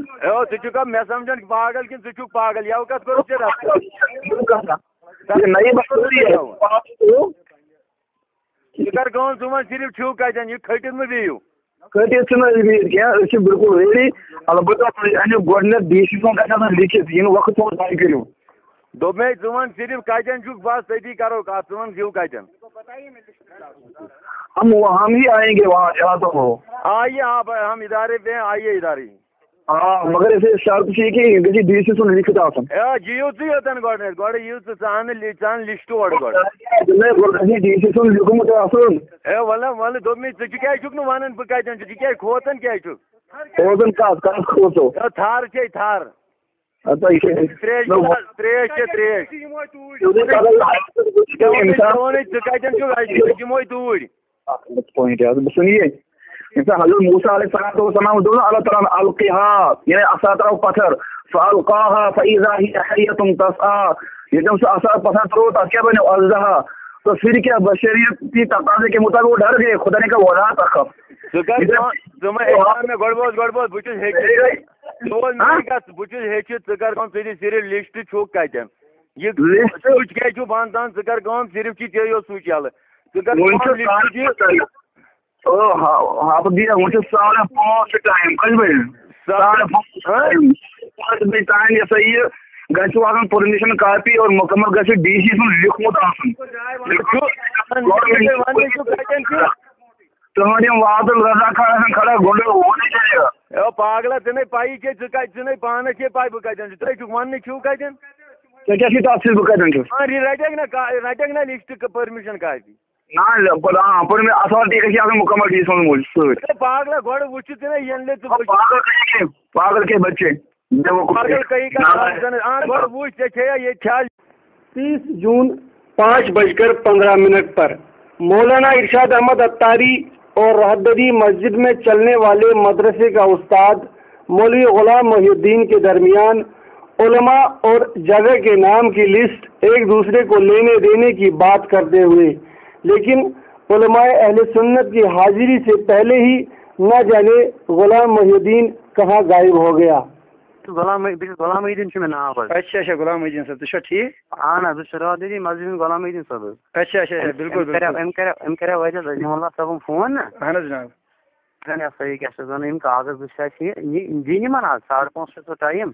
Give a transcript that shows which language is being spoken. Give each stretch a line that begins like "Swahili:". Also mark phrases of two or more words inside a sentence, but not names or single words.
Kashmiri: ژٕ چھُکھا مےٚ سَمجھان پاگل کِنہٕ ژٕ چھُکھ پاگل یَوٕ کَتھ کوٚرُتھ ژےٚ ژٕ کر کٲم ژٕ وَن صرف چھُو کَتٮ۪ن یہِ کھٔٹِتھ مہٕ بِہِو کھٔٹِتھ چھِنہٕ أسۍ بِہِتھ کیٚنٛہہ أسۍ چھِ بِلکُل ریڈی البتہ تُہۍ أنِو گۄڈٕنٮ۪تھ ڈی سی صٲب گژھِ آسان لیکھِتھ یِنہٕ وقت تھوٚو تۄہہِ کٔرِو دوٚپ مےٚ ژٕ وَن صرف کَتٮ۪ن چھُکھ بس تٔتی کَرو کَتھ ژٕ وَن ہیوٗ کَتٮ۪ن
Urdu: ہم ہی آئیں گے وہاں جہاں تک ہو آئیے آپ ہم ادارے پہ ہیں آئیے ادارے مگر اسے شرط
Kashmiri: چھ کہ یہ گژھِ ڈی سی صٲب لیکھِتھ آسُن جِیِو ژٕ یوٚتن گۄڈٕنٮ۪تھ گۄڈٕ یِیِو ژٕ ژٕ لِسٹ اورٕ گۄڈٕ گژھِ ڈی سی صٲب لیوٗکھمُت آسُن وَلہٕ دوٚپ مےٚ ژٕ کیٛازِ چھُکھ نہٕ وَنان بہٕ کَتٮ۪ن چھُس ژٕ کیٛازِ کھوژان کیٛازِ چھُکھ روزن کتھ کھوژو تھر چھے تھر تریش چھے تریش ژٕ کَتٮ۪ن چھُکھ أسۍ یِموے توٗرۍ بہٕ سُن یہ حضرت موسیٰ علیہ السلام دوٚپ اللہ تعالیٰ القِہا یعنی اَسا ترٛاو پتھر
Arabic: فَأَلْقَاهَا فَإِذَا هِيَ حَيَّةٌ تَسْعَىٰ
Kashmiri: ییٚلہِ تٔمۍ سُہ اَسا پتھر ترٛوو تَتھ کیٛاہ بنیو اَزدہا
Urdu: تو پھر کیا بشریت کی تقاضے کے مطابق وہ ڈر گئے خدا نے کہا
Arabic: وَلَا تَخَف
Kashmiri: بہٕ چھُس ہیٚچھِتھ ژٕ کر کٲم ژٕ دِ صرف لِسٹ چھُکھ کَتٮ۪ن یہِ سُچ کیٛازِ چھُ بنٛد تھاوان ژٕ کر کٲم صرف چھِ ژےٚ یوت سُچ یَلہٕ ژٕ کر وۄنۍ چھُ 5:30 چھُ ٹایم کٔژِ بجہِ تانۍ یہِ سا یہِ گژھِ آسُن پٔرمِشن کاپی اور مُکمل گژھِ ڈی سی سُنٛد لیوٗکھمُت آسُن تُہُنٛد یِم وادل رضا خان آسان کھڑا گۄڈٕ
Urdu: ہونے چاہیے
Kashmiri: پاگلا ژےٚ نَے پَیی چھے ژٕ نَے پانس چھے پاے بہٕ کَتٮ۪ن چھُس تُہۍ چھُکھ وَننہٕ چھُو کَتٮ۪ن ژےٚ کیٛاہ چھُے تَتھ سۭتۍ بہٕ کَتٮ۪ن چھُس رَٹکھ نا لِسٹ پٔرمِشن کاپی اتھارٹی گژھِ آسُن مُکمل ڈی سی سُنٛد سۭتۍ پاگلا گۄڈٕ وٕچھِو ژٕ نا ییٚلہِ نہٕ ژٕ
Urdu: پاگل کے بچے
Kashmiri: گۄڈٕ وٕچھ ژےٚ چھےٚ ییٚتہِ چھا
Urdu: 30 جون 5:15 پر مولانا ارشاد احمد اتاری اور رہبری مسجد میں چلنے والے مدرسے کا استاد مولوی غلام محی الدین کے درمیان علماء اور جگہ کے نام کی لسٹ ایک دوسرے کو لینے دینے کی بات کرتے ہوئے لیکن علماء اہل سنت کی حاضری سے پہلے ہی نہ جانے غلام محی الدین کہاں غائب ہو گیا.
Kashmiri: غلام محی الدین چھُ مےٚ ناو حظ. اچھا غلام محی الدین صٲب تُہۍ چھِوا ٹھیٖک؟ اہن حظ بہٕ چھُس رہبری مسجد غلام محی الدین صٲب حظ.
Urdu: اچھا بالکل
Kashmiri: أمۍ کریٛاو وجہ رحیم اللہ صٲبن فون نا. اہن حظ جناب. یہِ ہسا یہِ کیٛاہ چھِ وَنان یِم کاغذ وٕچھ چھِ دِنۍ یِمن حظ 5:30 چھُ ٹایم.